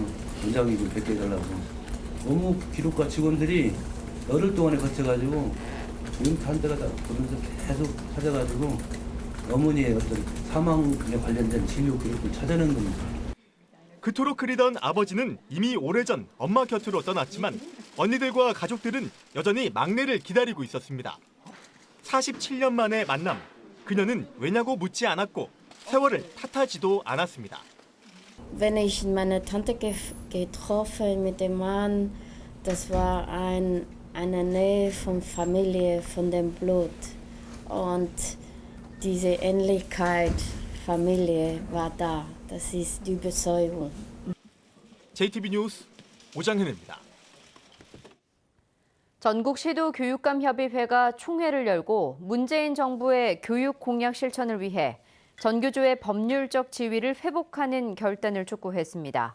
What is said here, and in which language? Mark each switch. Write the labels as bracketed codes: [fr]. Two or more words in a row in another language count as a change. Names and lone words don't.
[ko] 원장님 좀 뵙게 해달라고. 너무 기록과 직원들이 열흘 동안에 거쳐가지고 조용히 한 데가 다 보면서 계속 찾아가지고 어머니의 어떤 사망에 관련된 진료 기록을 찾아낸 겁니다. 그토록 그리던 아버지는 이미 오래전 엄마 곁으로 떠났지만 언니들과 가족들은 여전히 막내를 기다리고 있었습니다. 47년 만의 만남. 그녀는 왜냐고 묻지 않았고 세월을 탓하지도 않았습니다. [de] Wenn ich meine Tante getroffen mit dem Mann, das war eine Nähe von Familie, von dem Blut. Und diese Ähnlichkeit Familie war da. Das ist die Überzeugung. [ko] JTB 뉴스 오장현입니다. 전국 시도교육감협의회가 총회를 열고 문재인 정부의 교육 공약 실천을 위해 전교조의 법률적 지위를 회복하는 결단을 촉구했습니다.